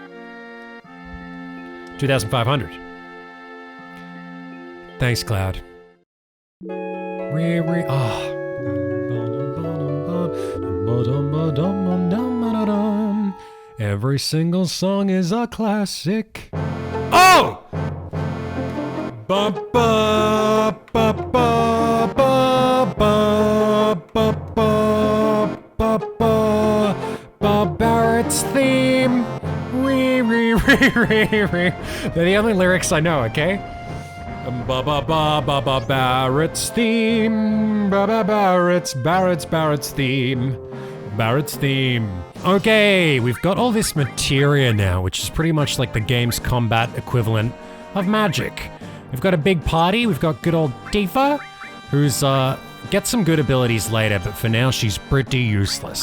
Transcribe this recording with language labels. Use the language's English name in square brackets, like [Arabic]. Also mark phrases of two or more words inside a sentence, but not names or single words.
[English] 2,500. Thanks, Cloud. Every single song is a classic. Oh! Ba ba ba ba ba ba ba ba ba ba Barrett's theme. They're the only lyrics I know, okay? Ba ba ba ba ba Barrett's theme. Ba ba Barrett's theme. Barrett's theme. Okay, we've got all this materia now, which is pretty much like the game's combat equivalent of magic. We've got a big party. We've got good old Tifa, who's gets some good abilities later, but for now she's pretty useless.